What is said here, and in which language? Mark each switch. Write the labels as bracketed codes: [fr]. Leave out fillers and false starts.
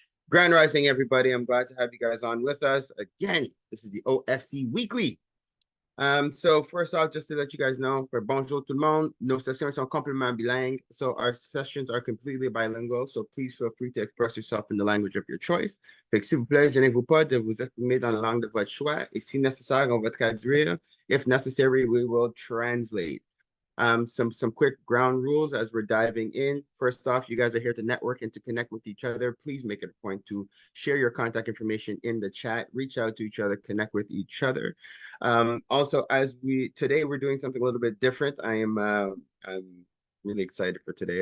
[en] Grand Rising, everybody. I'm glad to have you guys on with us. Again, this is the OFC Weekly. So first off, just to let you guys know, for [fr] bonjour tout le monde, nos sessions sont complètement bilingues. [en] So our sessions are completely bilingual. So please feel free to express yourself in the language of your choice. [fr] Fait que s'il vous plaît, gênez-vous pas de vous exprimer dans la langue de votre choix. Et si nécessaire, on va traduire. [en] If necessary, we will translate. Some quick ground rules as we're diving in. First off, you guys are here to network and to connect with each other. Please make it a point to share your contact information in the chat, reach out to each other, connect with each other. Also, today we're doing something a little bit different. I'm really excited for today.